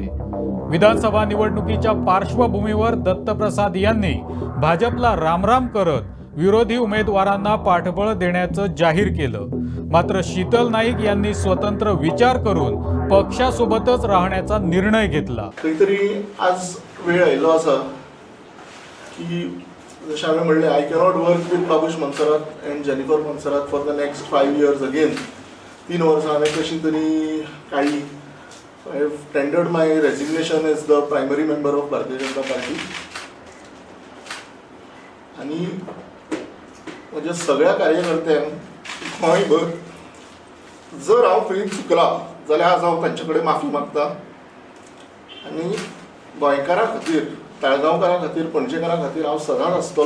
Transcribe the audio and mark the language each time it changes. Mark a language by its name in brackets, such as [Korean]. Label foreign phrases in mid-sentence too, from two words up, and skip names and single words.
[Marathi] विधानसभा निवडणुकीच्या पार्श्वभूमीवर दत्तप्रसाद यांनी भाजपला रामराम करत विरोधी उमेदवारांना पाठबळ देण्याचं जाहीर केलं, मात्र शीतल नाईक यांनी स्वतंत्र विचार करून पक्षासोबतच राहण्याचा निर्णय घेतला। [Konkani] तरी आज वेळ आयलो आसा की जशें हांवें म्हणलें, [English] I cannot work with Babush Monserrate and Jennifer Monserrate for the next 5 years again. [Konkani] 3 वर्सां हांवें कशी तरी काडली। [English] I have tendered my resignation as the primary member of [Konkani] भारतीय जनता पार्टी आनी म्हज्या सगळ्या कार्यकर्त्यांक गोंयभर जर हांव खंय चुकला जाल्यार आज हांव तांचे कडेन माफी मागता आनी गोंयकारां खातीर, ताळगांवकारां खातीर, पणजेकारां खातीर हांव सदांच आसतलो।